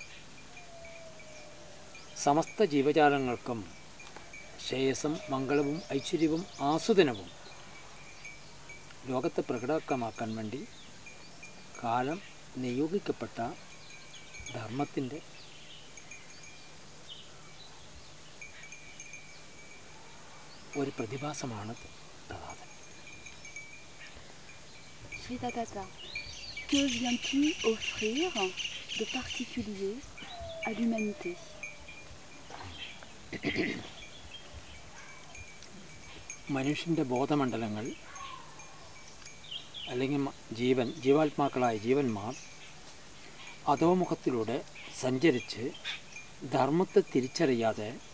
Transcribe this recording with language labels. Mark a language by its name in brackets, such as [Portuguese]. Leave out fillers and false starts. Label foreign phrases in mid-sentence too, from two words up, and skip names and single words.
[Malayalam] സമസ്ത ജീവജാലങ്ങൾക്കും ശ്രേയസ്സും മംഗളവും ഐശ്വര്യവും ആസ്വാദനവും ലോകത്തെ പ്രകടമാക്കാൻ വേണ്ടി കാലം നിയോഗിക്കപ്പെട്ട ധർമ്മത്തിൻ്റെ ഒരു പ്രതിഭാസമാണ് തഥാതൻ. [French] Shri Tatata, que viens-tu offrir de particulier à l'humanité? [Malayalam] മനുഷ്യൻ്റെ ബോധമണ്ഡലങ്ങൾ അല്ലെങ്കിൽ ജീവാത്മാക്കളായ ജീവന്മാർ അധോമുഖത്തിലൂടെ സഞ്ചരിച്ച് ധർമ്മത്തെ തിരിച്ചറിയാതെ